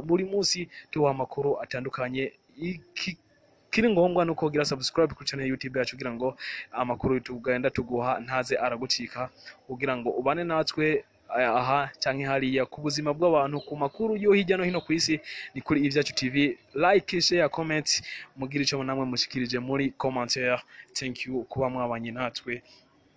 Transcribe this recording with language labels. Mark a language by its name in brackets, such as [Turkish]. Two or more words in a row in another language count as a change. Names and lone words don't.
[Rundi] Buri munsi tubaha amakuru atandukanye. Kiri ngombwa nuko gira subscribe ku channel YouTube yacu kugira ngo amakuru tugenda tuguha ntaze aragucika, kugira ngo ubane natwe aha canke hariya ku buzima bw'abantu, ku makuru yo hirya no hino ku isi. Ni kuri Ivyacu TV. [English] Like, share, comment, [Rundi] mugira ico namwe mushikirije muri commentaire. [English] Thank you [Rundi] kuba mwabanye natwe.